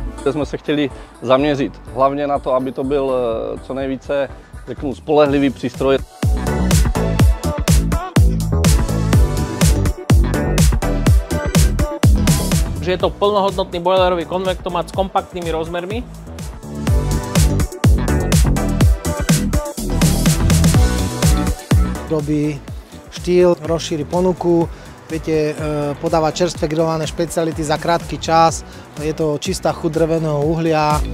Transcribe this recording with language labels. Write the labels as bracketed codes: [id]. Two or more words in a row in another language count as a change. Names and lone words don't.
[cs] které jsme se chtěli zaměřit. Hlavně na to, aby to byl co nejvíce, řeknu, spolehlivý přístroj. [sk] Že je to plnohodnotný boilerový konvektomat s kompaktnými rozmermi. Robí štýl, rozšíri ponuku, viete podávať čerstvé grillované špeciality za krátky čas, je to čistá chuť dreveného uhlia.